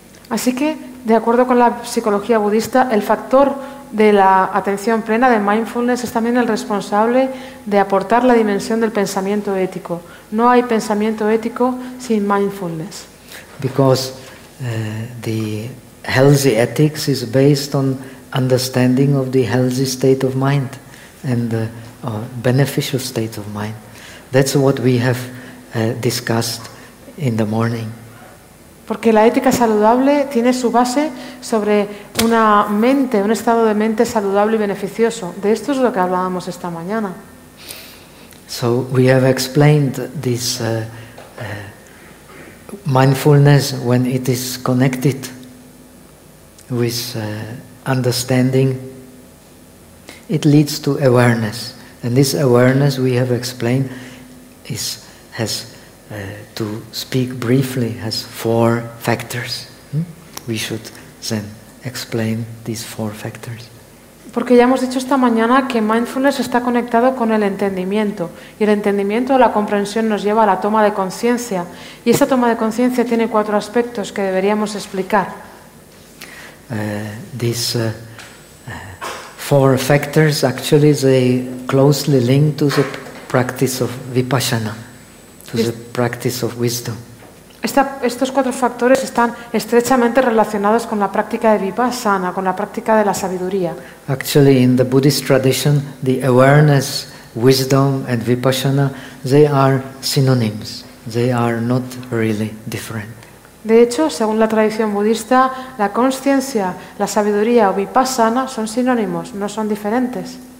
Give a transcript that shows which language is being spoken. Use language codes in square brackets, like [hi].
[es] Así que, de acuerdo con la psicología budista, el factor de la atención plena, de mindfulness, es también el responsable de aportar la dimensión del pensamiento ético. No hay pensamiento ético sin mindfulness. [en] Because the healthy ethics is based on understanding of the healthy state of mind and the beneficial state of mind. That's what we have discussed in the morning. [es] Porque la ética saludable tiene su base sobre una mente, un estado de mente saludable y beneficioso. De esto es lo que hablábamos esta mañana. [en] So we have explained this mindfulness when it is connected with understanding. It leads to awareness. And this awareness, we have explained, to speak briefly, has four factors. We should then explain these four factors. [es] Porque ya hemos dicho esta mañana que mindfulness está conectado con el entendimiento, y el entendimiento o la comprensión nos lleva a la toma de conciencia, y esa toma de conciencia tiene cuatro aspectos que deberíamos explicar. [en] These four factors, actually, they closely link to the practice of vipassana, to the practice of wisdom. [es] Estos cuatro factores están estrechamente relacionados con la práctica de vipassana, con la práctica de la sabiduría. [en] Actually, in the Buddhist tradition, the awareness, wisdom, and vipassana, they are synonyms. They are not really different. [es] De hecho, según la tradición budista, la conciencia, la sabiduría o vipassana son sinónimos, no son diferentes.